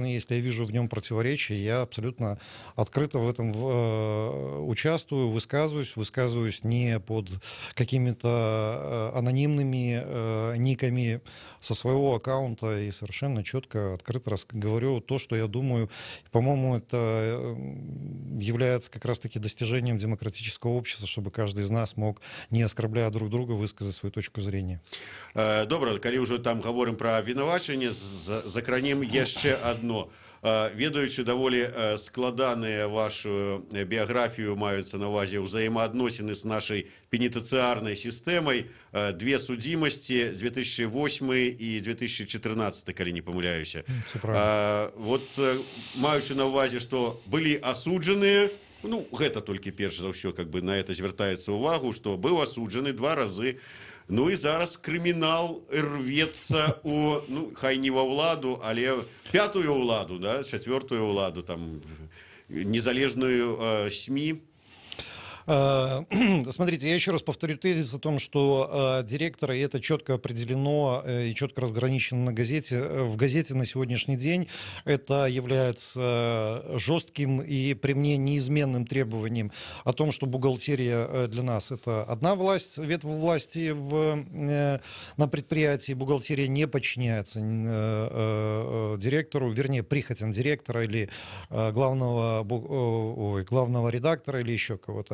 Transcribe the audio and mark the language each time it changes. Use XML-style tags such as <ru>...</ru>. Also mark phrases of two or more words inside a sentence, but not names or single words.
<ru>Если я вижу в нем противоречие, я абсолютно открыто в этом участвую, высказываюсь не под какими-то анонимными никами со своего аккаунта и совершенно четко, открыто говорю то, что я думаю. По-моему, это является как раз-таки достижением демократического общества, чтобы каждый из нас мог, не оскорбляя друг друга, высказать свою точку зрения.</ru> <be>Добра, калі ўжо там</be> <ru>говорим про</ru> <be>абвінавачанне, закранем яшчэ одно. Ведаючы даволі складаныя вашу біяграфію, маюцца на ўвазе ўзаемаадносіны з нашай пенітэнцыярнай сістэмай, две судзімасці 2008 і 2014, калі не памыляюся. Вот маючы на ўвазе, што былі асуджаныя, ну гэта толькі перш за ўсё</be> <ru>как бы на это</ru> <be>звяртаецца ўвагу, што быў асуджаны 2 разы. Ну і зараз крымінал рвецца у, ну, хай не ва ўладу, але 5-ю ўладу, да, 4-ю ўладу, там, незалежную СМИ?</be> <ru>Смотрите, я еще раз повторю тезис о том, что директора, и это четко определено и четко разграничено на газете, в газете на сегодняшний день, это является жестким и при мне неизменным требованием о том, что бухгалтерия для нас это одна власть, ветвь власти на предприятии, бухгалтерия не подчиняется директору, вернее, прихотям директора или главного редактора или еще кого-то.</ru>